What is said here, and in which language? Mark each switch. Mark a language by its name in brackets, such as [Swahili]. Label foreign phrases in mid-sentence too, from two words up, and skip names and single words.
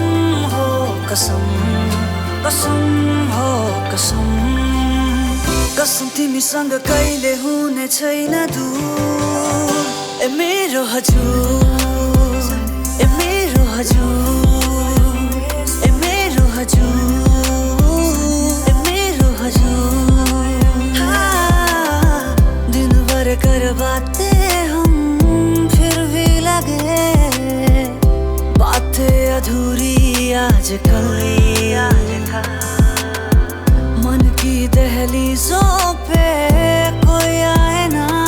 [Nepali] हो कसम कसम हो कसम कसम तिमीसँग कहिले हुने छैन दूर ए मेरो हजुर ए मेरो हजुर ए मेरो हजुर ए मेरो हजुर [Hindi] दिन भर कर बातें हम फिर भी लगे बातें अधूरी आजकल मन की दहलीजों पे कोई आए ना